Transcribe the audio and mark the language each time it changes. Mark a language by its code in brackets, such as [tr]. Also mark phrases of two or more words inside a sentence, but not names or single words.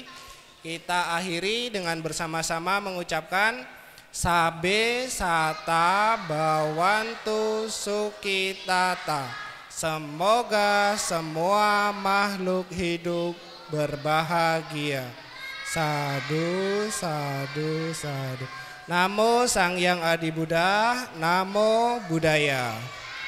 [id] Kita akhiri dengan bersama-sama mengucapkan [pi] Sabe Sata Bawantu Sukitata. [id] Semoga semua makhluk hidup berbahagia. [pi] Sadu, sadu, sadu. Namo Sang Hyang Adi Buddha, Namo Buddhaya.